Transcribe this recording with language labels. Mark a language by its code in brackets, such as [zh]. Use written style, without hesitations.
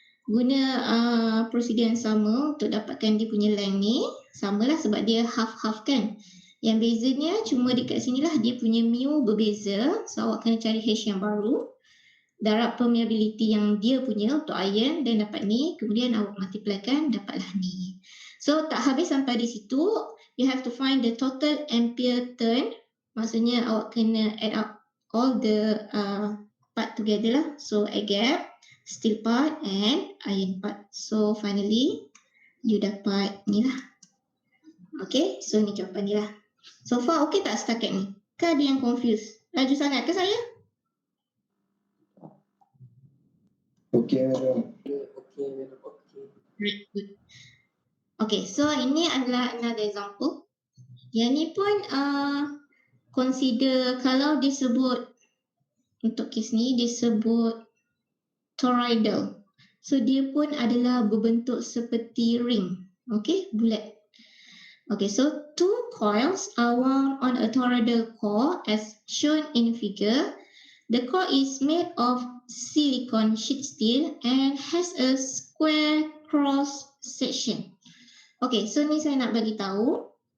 [ms] Guna prosedur yang sama untuk dapatkan dia punya length ni. Samalah sebab dia half-half kan. Yang bezanya cuma dekat sini lah dia punya mu berbeza. So awak kena cari H yang baru. Darab permeability yang dia punya untuk iron dan dapat ni. Kemudian awak multiplykan dapatlah ni. So tak habis sampai di situ. [en] You have to find the total ampere turn. [ms] Maksudnya awak kena [en] add up all the part together lah. So air gap, steel part and iron part. [ms] So finally you dapat ni lah. Okay, so ni jawapan dia lah. So far okay tak setakat ni? Ke ada yang confused? Laju sangat ke saya? [en] Okay, madam. Right, good. Okay, so [ms] ini adalah [en] another example. [ms] Yang ni pun consider kalau disebut untuk kes ni disebut toroidal. So dia pun adalah berbentuk seperti ring. Okay, bulat. [en] Okay, so two coils are wound on a toroidal core as shown in figure. The core is made of silicon sheet steel and has a square cross section. [ms] Okay, so ni saya nak bagi tahu.